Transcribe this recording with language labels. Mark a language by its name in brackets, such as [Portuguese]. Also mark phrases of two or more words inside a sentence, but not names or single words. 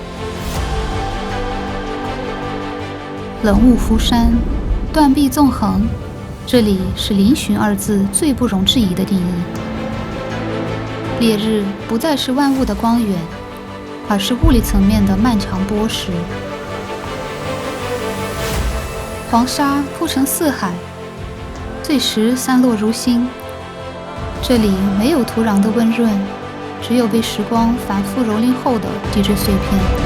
[Chinese] 冷霧浮山，斷壁縱橫，這裡是嶙峋二字最不容置疑的定義。烈日不再是萬物的光源，而是物理層面的漫長剝蝕。黃沙鋪成四海，碎石散落如星。這裡沒有土壤的溫潤，只有被時光反覆蹂躪後的地質碎片。